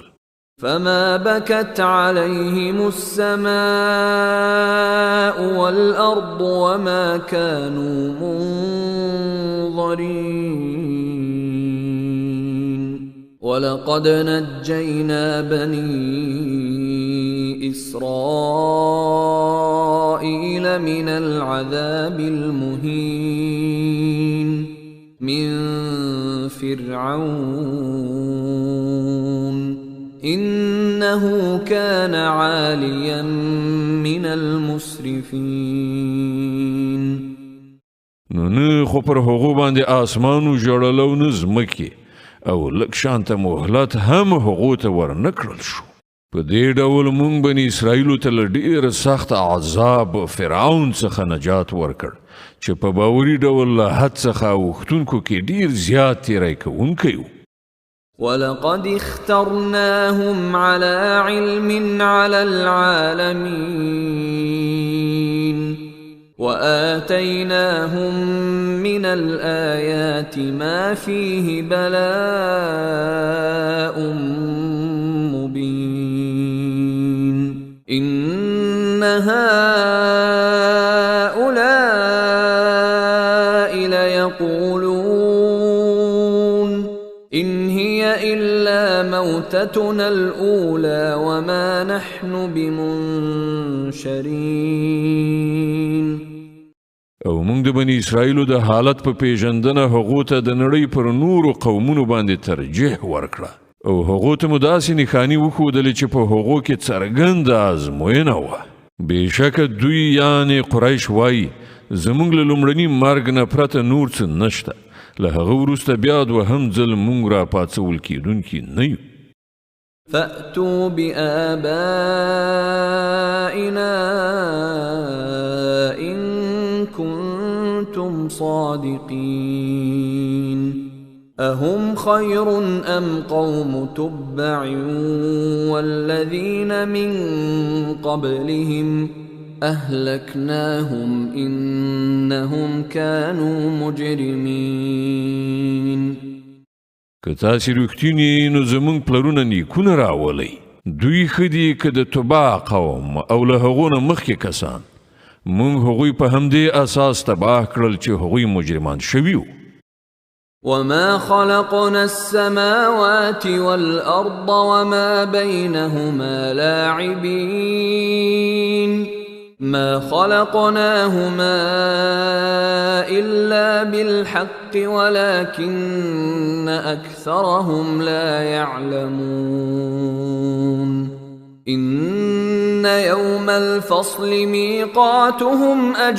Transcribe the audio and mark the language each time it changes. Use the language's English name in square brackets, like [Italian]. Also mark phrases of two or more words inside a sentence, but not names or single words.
[Arabic] فما بكت عليهم السماء والأرض وما كانوا منظرين. ولقد نجينا بني إسرائيل من العذاب المهين من فرعون إنه كان عاليا من المسرفين. [Pashto] نو نه خو پر هغو باندې آسمانو ژړلو نه ځمکې او لږ شانته مهلت هم هغو ته ورنکړل شو. په دې ډول موږ بني اسرائیلو ته له ډېر سخت عذاب فرعون څخه نجات ورکړ چې په باوري ډول له حد څخه اوښتونکو کې ډېر زیات تیری کوونکی و. [Arabic] ولقد اخترناهم على علم على العالمين وآتيناهم من الآيات ما فيه بلاء مبين. إن هؤلاء ليقولون إن هي إلا موتتنا الأولى وما نحن بمنشرين. [Pashto] او موږ د بني اسرائیلو د حالت په پیژندنه هغو ته د نړۍ پر نورو قومونو باندې ترجیح ورکړه او هغو ته مو داسې نښانې وښودلې چې په هغو کې څرګنده ازموینه وه. بېشکه دوی یعنې قریش وایي زموږ له لومړني مرګ نه پرته نور څه نشته، له هغه وروسته بیا دوهم ځل موږ راپاڅول کېدونکي نه یو. [Arabic] فأتوا بآبائنا إن كنتم صادقين أهم خير أم قوم تبع والذين من قبلهم أهلكناهم إنهم كانوا مجرمين. [Pashto] که تاسې رښتینې نو زموږ پلرونه نیکونه راولئ. دوی ښه دي که د تبع قوم او له هغو نه مخکې کسان. موږ هغوی په همدې اساس تباه کړل چې هغوی مجرمان شوي وو. [Arabic] وما خلقنا السماوات والأرض وما بينهما لاعبين ما خلقناهما إلا بالحق ولكن أكثرهم لا يعلمون إن يوم الفصل ميقاتهم